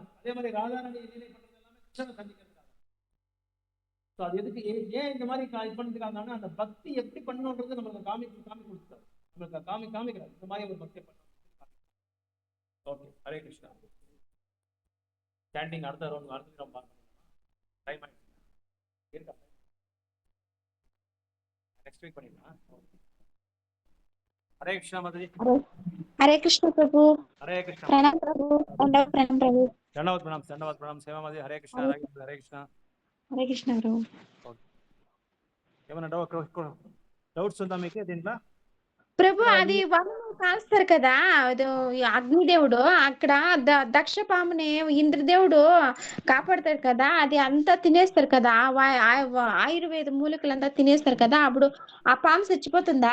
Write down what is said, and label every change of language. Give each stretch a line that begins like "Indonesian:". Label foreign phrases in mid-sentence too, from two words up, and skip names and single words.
Tamil: அதே மாதிரி ராதாராணி லீலை பண்றது எல்லாமே கிருஷ்ணரை சந்திக்கிறதுக்காக. ஸோ அது எதுக்கு, ஏன் இந்த மாதிரி இது பண்ணிருக்காங்கன்னா, அந்த பக்தி எப்படி பண்ணணுன்றது நம்மளுக்கு காமி கொடுத்தாரு, நம்மளுக்கு காமிக்கிறார் இந்த மாதிரி ஒரு பக்தியை பண்ணணும். ஓகே, ஹரே கிருஷ்ணா. ஸ்டாண்டிங் அடுத்த ரவுண்ட் பார்க்கணும். டைம் ஆயிடுச்சு இருக்கா?
English: next week
Tamil: பண்ணிடலாம்.
Hindi: हरे कृष्णा माता जी। हरे कृष्ण प्रभु। हरे कृष्णा प्रणाम प्रभु। दंडवत प्रणाम प्रभु। दंडवत प्रणाम सेवा माता जी। हरे कृष्णा हरे कृष्णा हरे कृष्ण प्रभु।
Telugu: ఏమన్నా డౌట్స్ ఉందా మీకు దీంట్లో? ప్రభు అది వనం కాస్తారు కదా, అది అగ్నిదేవుడు అక్కడ దక్షపాముని ఇంద్రదేవుడు కాపాడతాడు కదా, అది అంతా తినేస్తారు కదా, ఆయుర్వేద మూలికలంతా తినేస్తారు కదా, అప్పుడు ఆ పాము చచ్చిపోతుందా?